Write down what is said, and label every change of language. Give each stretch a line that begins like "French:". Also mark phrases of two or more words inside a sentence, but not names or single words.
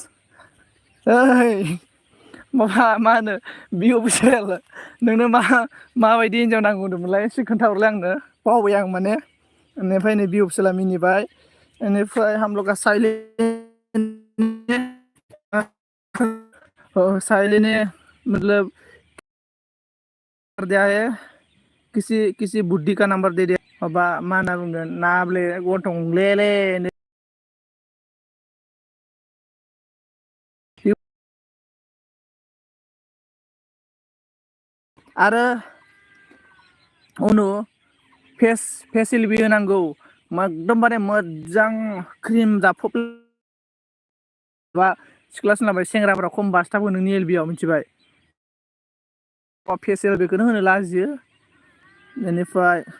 Bodo: ओइ माबा मा होनो बि अफिसियेल नोंनो माबायदि हिन्जाव नांगौ होनदोंमोनलाय एसे खोन्थाहरलाय आंनो बावबाय आं माने बेनिफ्राय नै बि अफिसियेला मिनिबाय बेनिफ्राय हामलगा
Hindi: साइलेन है मतलब दिया है किसी बुड्ढी का नंबर दे दिया
Bodo: माबा मा होनना बुंगोन नाब्ले गन्थंलेले आरो उनाव फेस एलबि होनांगौ एकदमबारे मोजां क्रिम जाफब बा सिख्ला सोनाबाय सेंग्राफोरा खम बासथाबो नोंनि एलबियाव मिथिबाय फेस एलबिखौनो होनो लाजियो बेनिफ्राय